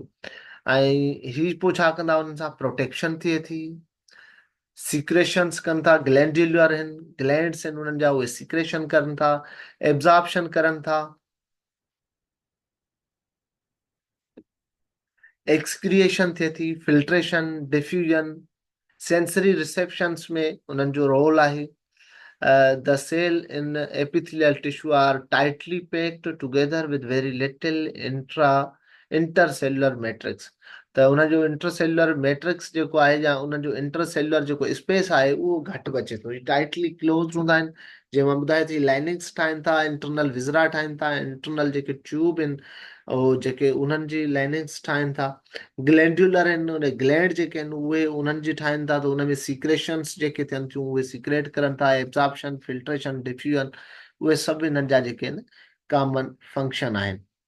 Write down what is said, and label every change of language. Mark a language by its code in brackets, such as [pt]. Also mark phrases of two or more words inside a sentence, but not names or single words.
[sd] ऐं ही पोइ छा कंदा उन्हनि सां प्रोटेक्शन थिए थी, सीक्रेशंस कनि था, ग्लैंड्यूलर आहिनि ग्लैंड्स आहिनि उन्हनि जा उहे सीक्रेशन करनि था, एब्जॉर्प्शन करनि था, एक्सक्रिएशन थिए थी, [en] filtration, diffusion, sensory receptions [sd] में उन्हनि जो रोल आहे। [en] The cell in epithelial tissue are tightly packed together with very little intercellular matrix। [sd] त उनजो [en] intercellular matrix [sd] जेको आहे या उनजो इंटरसेल्युलर जेको स्पेस आहे उहो घटि बचे थो, [en] tightly close [sd] हूंदा आहिनि। जीअं मां ॿुधाए थी लाइनिंग्स ठाहिनि था, [en] internal viscera [sd] ठाहिनि था, इंटरनल जेके ट्यूब आहिनि उहो जेके उन्हनि जी लाइनिंग्स ठाहिनि था। ग्लैंड्यूलर आहिनि उन ग्लैंड जेके आहिनि उहे उन्हनि जी ठाहिनि था त उन में सीक्रेशंस जेके थियनि थियूं उहे सीक्रेट करनि था, [en] absorption, filtration, diffusion [sd] उहे सभु हिननि जा जेके आहिनि [en] common function [sd] आहिनि।